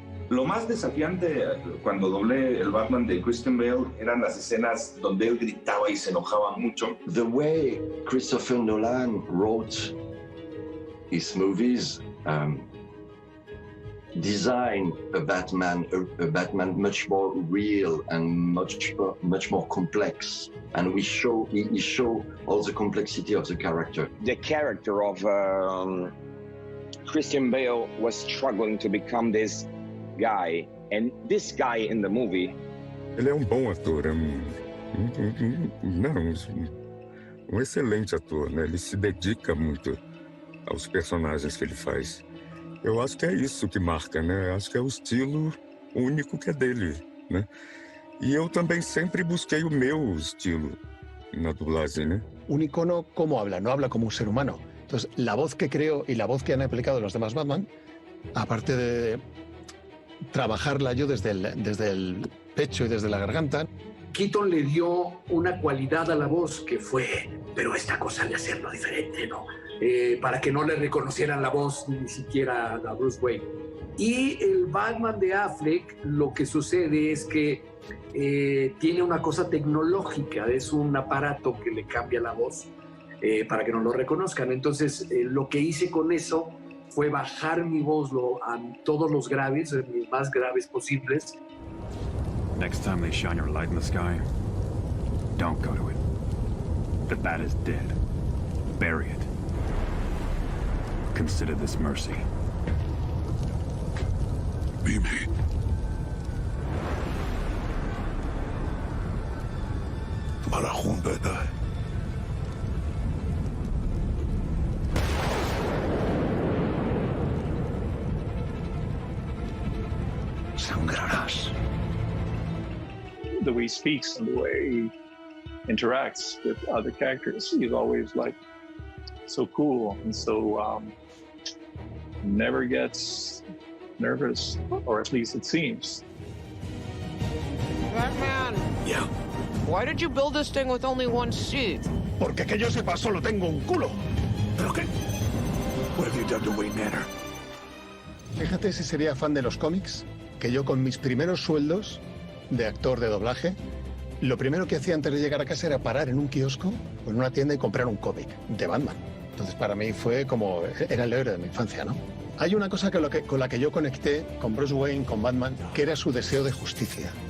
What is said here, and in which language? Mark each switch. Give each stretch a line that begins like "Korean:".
Spanish: Lo más desafiante cuando doblé el Batman de Christian Bale eran las escenas donde él gritaba y se enojaba mucho.
English: The way Christopher Nolan wrote his movies, design a Batman much more real and much more complex, and he show all the complexity of the character. The character of Christian Bale was struggling to become this guy, and this guy in the movie.
Portuguese: Ele é um bom ator, um excelente ator, né? Ele se dedica muito aos personagens que ele faz. Eu acho que é isso que marca, né? Acho que é o estilo único que é dele, né? E eu também sempre busquei o meu estilo na dublagem, né?
Spanish: Un icono, ¿cómo habla? No habla como un ser humano. Entonces, la voz que creo y la voz que han aplicado los demás Batman, aparte de trabajarla yo desde el pecho y desde la garganta. Keaton le dio una cualidad a la voz que fue, pero esta cosa de hacerlo diferente, ¿no? Para que no le reconocieran la voz ni siquiera a Bruce Wayne. Y el Batman de Affleck, lo que sucede es que tiene una cosa tecnológica, es un aparato que le cambia la voz para que no lo reconozcan. Entonces, lo que hice con eso fue bajar mi voz a todos los graves, los más graves posibles.
English: Next time they shine your light in the sky, don't go to it. The bat is dead. Bury it. Consider this mercy. Mimi. Marahun bedai.
Spanish: Sangrarás.
English: The way he speaks and the way he interacts with other characters, he's always like so cool and so never gets nervous, or at least it seems. Batman. Yeah. Why did you build this thing with only one seat?
Spanish: Porque que yo sepa solo tengo un culo. ¿Pero qué?
English: What have you done to Wayne Manor?
Spanish: Fíjate si sería fan de los cómics, que yo con mis primeros sueldos de actor de doblaje, lo primero que hacía antes de llegar a casa era parar en un kiosco o en una tienda y comprar un cómic de Batman. Entonces para mí fue como, era el héroe de mi infancia, ¿no? Hay una cosa con la que yo conecté con Bruce Wayne, con Batman, que era su deseo de justicia.